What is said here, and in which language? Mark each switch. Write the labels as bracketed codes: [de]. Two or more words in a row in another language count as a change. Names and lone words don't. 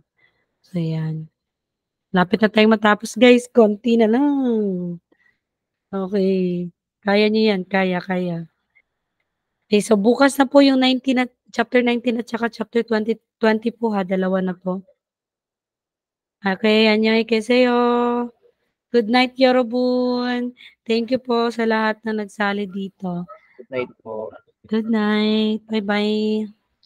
[tl] So, yan. Lapit na tayong matapos, guys. Konti na lang. Okay. Kaya nyo yan. Kaya. Okay, so bukas na po yung chapter 19 at saka chapter 20 po ha. Dalawa na po. [ko] Okay, 안녕하세요. [en] Good night, [tl] Yorobun. [en] Thank you [tl] po sa lahat na nagsali dito. [en] Good night po. Good night. Bye-bye.